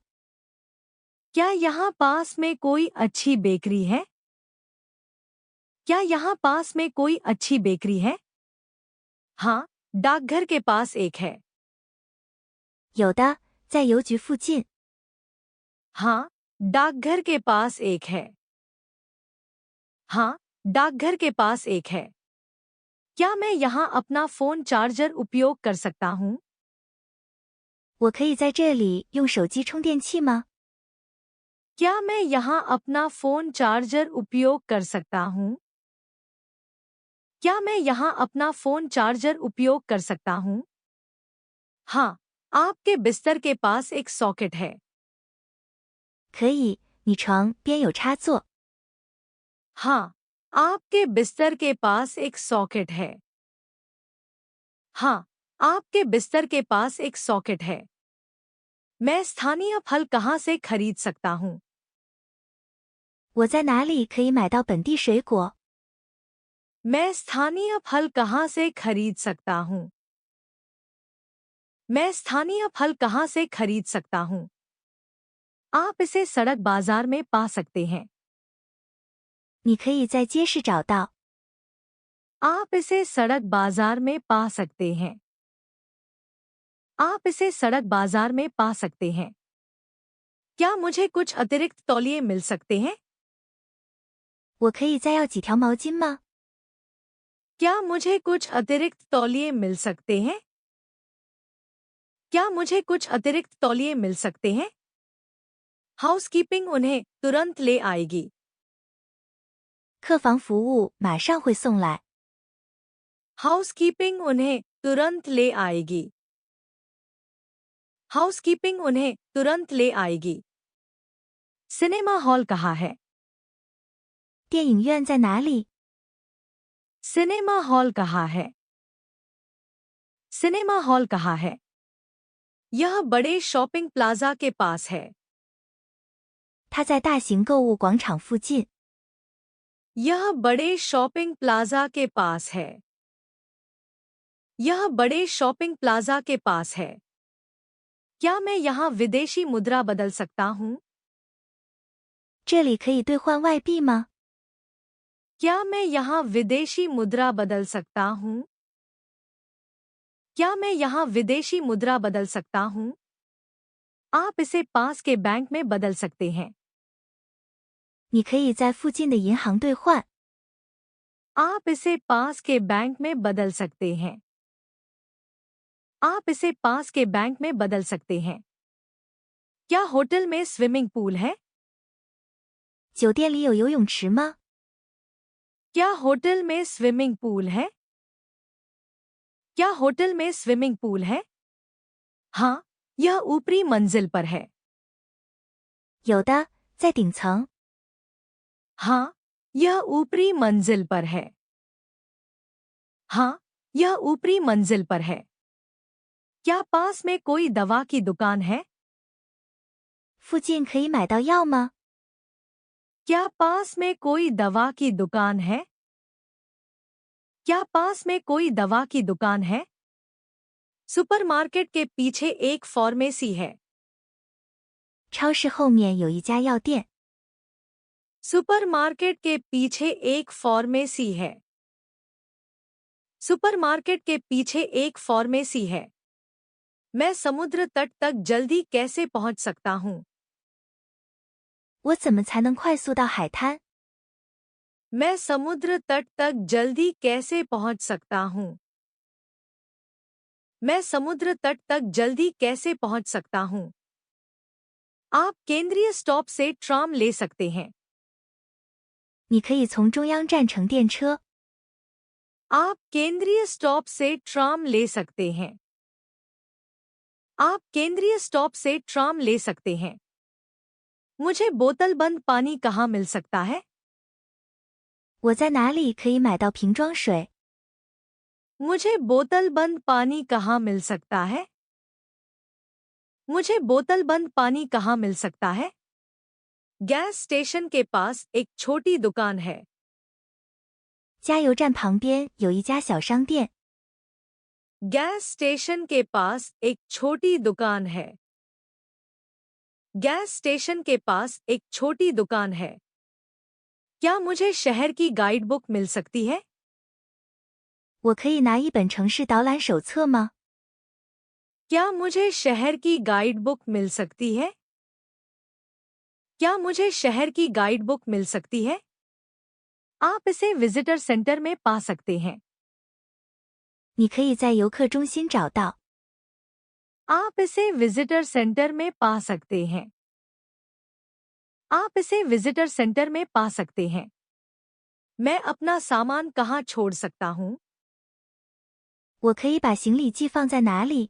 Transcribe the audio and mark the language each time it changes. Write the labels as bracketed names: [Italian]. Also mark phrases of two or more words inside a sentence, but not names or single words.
[Hindi] क्या यहाँ पास में कोई अच्छी बेकरी है? क्या यहाँ पास में कोई अच्छी बेकरी है? हाँ, डाकघर के पास एक है। [Chinese] 有的，在邮局附近。 [Hindi] हाँ, डाकघर के पास एक है। हाँ, डाकघर के पास एक है। क्या मैं यहाँ अपना [English] phone charger [Hindi] उपयोग कर सकता हूँ? [Chinese] 我可以在这里用手机充电器吗？ [Hindi] क्या मैं यहाँ अपना [English] phone charger [Hindi] उपयोग कर सकता हूँ? क्या मैं यहाँ अपना [English] phone charger [Hindi] उपयोग कर सकता हूँ? हाँ, आपके बिस्तर के पास एक सॉकेट है। [Chinese] 可以，你床边有插座。 [Hindi] हाँ, आपके बिस्तर के पास एक सॉकेट है। हाँ, आपके बिस्तर के पास एक सॉकेट है। मैं स्थानीय फल कहाँ से खरीद सकता हूँ? [Chinese] 我在哪里可以买到本地水果？ [Hindi] मैं स्थानीय फल कहाँ से खरीद सकता हूँ? मैं स्थानीय फल कहाँ से खरीद सकता हूँ? आप इसे सड़क बाजार में पा सकते हैं। [Chinese] 你可以在街市找到。 [Hindi] आप इसे सड़क बाजार में पा सकते हैं। आप इसे सड़क बाजार में पा सकते हैं। क्या मुझे कुछ अतिरिक्त तौलिए मिल सकते हैं? [Chinese] 我可以再要几条毛巾吗？ [Hindi] क्या मुझे कुछ अतिरिक्त तौलिए मिल सकते हैं? क्या मुझे कुछ अतिरिक्त तौलिए मिल सकते हैं? हाउसकीपिंग उन्हें तुरंत ले आएगी। [Chinese] 客房服务马上会送来。 [Hindi] हाउसकीपिंग उन्हें तुरंत ले आएगी। हाउसकीपिंग उन्हें तुरंत ले आएगी। [English] cinema hall [Hindi] कहाँ है? [Chinese] 电影院在哪里？ [English] cinema hall [Hindi] कहाँ है? [English] cinema hall [Hindi] कहाँ है? यह बड़े [English] shopping plaza [Hindi] के पास है। [Chinese] 它在大型购物广场附近。 [Hindi] यह बड़े [English] shopping plaza [Hindi] के पास है। यह बड़े [English] shopping plaza [Hindi] के पास है। क्या मैं यहाँ विदेशी मुद्रा बदल सकता हूँ? [Chinese] 这里可以兑换外币吗？ [Hindi] क्या मैं यहाँ विदेशी मुद्रा बदल सकता हूँ? क्या मैं यहाँ विदेशी मुद्रा बदल सकता हूँ? आप इसे पास के बैंक में बदल सकते हैं। [Chinese] 你可以在附近的银行兑换。 [Hindi] आप इसे पास के बैंक में बदल सकते हैं। आप इसे पास के बैंक में बदल सकते हैं। क्या होटल में [English] swimming pool [Hindi] है? [Chinese] 酒店里有游泳池吗？ [Hindi] क्या होटल में [English] swimming pool [Hindi] है? क्या होटल में [English] swimming pool [Hindi] है? हाँ, यह ऊपरी मंजिल पर है। [Chinese] 有的，在顶层。 [Hindi] हाँ, यह ऊपरी मंजिल पर है। हाँ, यह ऊपरी मंजिल पर है। क्या पास में कोई दवा की दुकान है? [Chinese] 附近可以买到药吗？ [Hindi] क्या पास में कोई दवा की दुकान है? क्या पास में कोई दवा की दुकान है? सुपरमार्केट के पीछे एक फार्मेसी है। [Chinese] 超市后面有一家药店。 [Hindi] सुपरमार्केट के पीछे एक फार्मेसी है। सुपरमार्केट के पीछे एक फार्मेसी है। मैं समुद्र तट तक जल्दी कैसे पहुंच सकता हूं? [Chinese] 我怎么才能快速到海滩？ [Hindi] मैं समुद्र तट तक जल्दी कैसे पहुंच सकता हूं? मैं समुद्र तट तक जल्दी कैसे पहुंच सकता हूं? आप केंद्रीय स्टॉप से ट्राम ले सकते हैं। [Chinese] 你可以从中央站乘电车。 [Hindi] आप केंद्रीय स्टॉप से ट्राम ले सकते हैं। आप केंद्रीय स्टॉप से ट्राम ले सकते हैं। मुझे बोतलबंद पानी कहाँ मिल सकता है? [Chinese] 我在哪里可以买到瓶装水？ [Hindi] मुझे बोतलबंद पानी कहाँ मिल सकता है? मुझे बोतलबंद पानी कहाँ मिल सकता है? [English] gas station [Hindi] के पास एक छोटी दुकान है। [Chinese] 加油站旁边有一家小商店。 [English] gas station [Hindi] के पास एक छोटी दुकान है। [English] gas station [Hindi] के पास एक छोटी दुकान है। क्या मुझे शहर की [English] guide book [Hindi] मिल सकती है? [Chinese] 我可以拿一本城市导览手册吗？ [Hindi] क्या मुझे शहर की [English] guide book [Hindi] मिल सकती है? क्या मुझे शहर की [English] guide book [Hindi] मिल सकती है? आप इसे [English] visitor center [Hindi] में पा सकते हैं। [Chinese] 你可以在游客中心找到。 [Hindi] आप इसे [English] visitor center [Hindi] में पा सकते हैं। आप इसे [English] visitor center [Hindi] में पा सकते हैं। मैं अपना सामान कहाँ छोड़ सकता हूँ? [Chinese] 我可以把行李寄放在哪里？